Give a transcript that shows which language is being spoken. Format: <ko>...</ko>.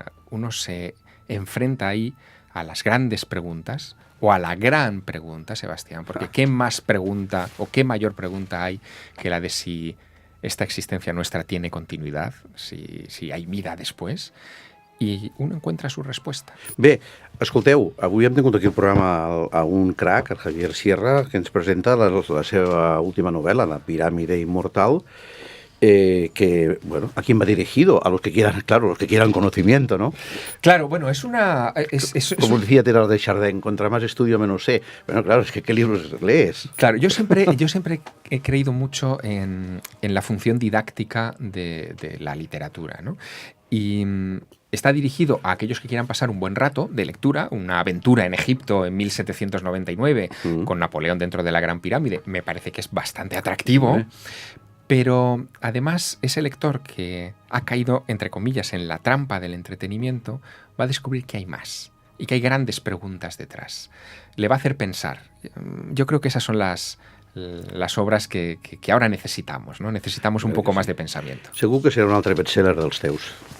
<es>Uno se enfrenta ahí a las grandes preguntas, o a la gran pregunta, Sebastián, porque ¿qué más pregunta o qué mayor pregunta hay que la de si esta existencia nuestra tiene continuidad, si hay vida después? I uno encuentra su resposta.</es> <ca>Bé, escolteu, avui hem tingut aquí el programa a un crac, el Javier Sierra, que ens presenta la seva última novel·la, La piràmide inmortal, que, bueno,</ca> <es>¿a quién va dirigido? A los que quieran, claro, los que quieran conocimiento, ¿no? Claro, bueno, es una... Como decía Teilhard de Chardin, contra más estudio menos sé. Bueno, claro, es que ¿qué libros lees? Claro, yo siempre he creído mucho en la función didáctica de la literatura, ¿no? Y está dirigido a aquellos que quieran pasar un buen rato de lectura, una aventura en Egipto en 1799 con Napoleón dentro de la Gran Pirámide. Me parece que es bastante atractivo. Pero además ese lector que ha caído, entre comillas, en la trampa del entretenimiento, va a descubrir que hay más y que hay grandes preguntas detrás. Le va a hacer pensar. Yo creo que esas son las obras que ahora necesitamos, ¿no? Necesitamos un poco más de pensamiento.</es> <ca>Segur que serà un altre bestseller dels teus.</ca>